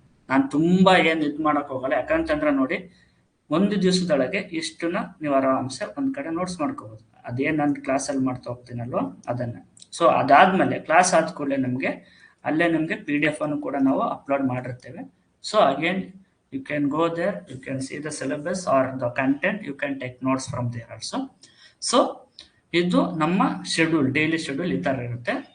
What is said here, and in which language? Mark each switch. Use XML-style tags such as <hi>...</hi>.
<kn>ನಾನು ತುಂಬ ಏನು ಇದು ಮಾಡೋಕೆ ಹೋಗಲ್ಲ, ಯಾಕಂತಂದ್ರೆ ನೋಡಿ ಒಂದು ದಿವಸದೊಳಗೆ ಇಷ್ಟನ್ನ ನೀವು ಆರಾಮ್ಸೆ ಒಂದು ಕಡೆ ನೋಟ್ಸ್ ಮಾಡ್ಕೋಬೋದು. ಅದೇನು ನಾನು ಕ್ಲಾಸಲ್ಲಿ ಮಾಡ್ತಾ ಹೋಗ್ತೀನಲ್ವ ಅದನ್ನು. ಸೊ ಅದಾದಮೇಲೆ ಕ್ಲಾಸ್ ಆದ ಕೂಡಲೇ ನಮಗೆ ಅಲ್ಲೇ ನಿಮಗೆ PDF ಅನ್ನು ಕೂಡ ನಾವು ಅಪ್ಲೋಡ್ ಮಾಡಿರ್ತೇವೆ.</kn> <en>So again you can go there, you can see the syllabus or the content, you can take notes from there also.</en> <kn>So ಇದು ನಮ್ಮ ಶೆಡ್ಯೂಲ್, ಡೈಲಿ ಶೆಡ್ಯೂಲ್ ಈ ಥರ ಇರುತ್ತೆ.</kn>